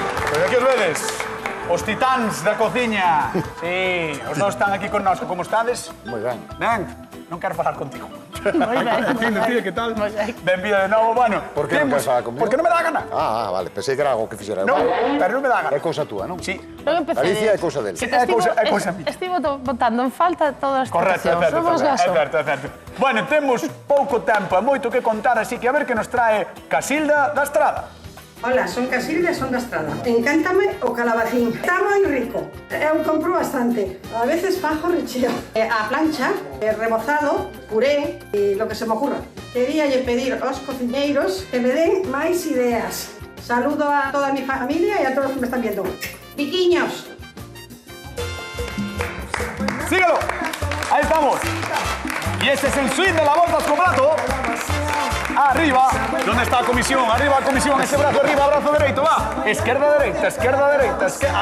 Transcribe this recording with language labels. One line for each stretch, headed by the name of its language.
Galician: Pois aquí os vedes, os titáns da cociña. Sí, os dos están aquí connosco. Como estades? Moi ben. Ben, non quero falar contigo. Moi ben. Tío, que tal? Moi ben. Benvida de novo, bueno. Por que non queres falar comigo? Porque non me dá gana. Vale, pensei que era algo que fixera eu. Non, pero non me dá gana. É cousa túa, non? Sí. Non empecé. Galicia é cousa del. É cousa miña. Estivo botando en falta todas as Correcto, é certo, Somos gaso. é certo. Bueno, temos pouco tempo e moito que contar, así que a ver que nos trae Casilda da Estrada. Hola, son Casilda e son da Estrada. Encántame o calabacín. Está moi rico. Eu compro bastante. A veces fajo recheo. A plancha, rebozado, puré e
Spanish: lo que se me ocurra.
Galician: Queríalle pedir aos cociñeiros que me den máis ideas.
Spanish: Saludo a toda mi familia
Galician: e a todos os que me
Spanish: están viendo.
Galician: Piquiños.
Spanish: ¡Síguelo! Ahí estamos. Y este es el swing de la Voltas con Plato. Arriba. ¿Dónde está la comisión? Arriba la comisión. Ese brazo arriba, brazo derecho. Va. Izquierda, derecha, izquierda, derecha.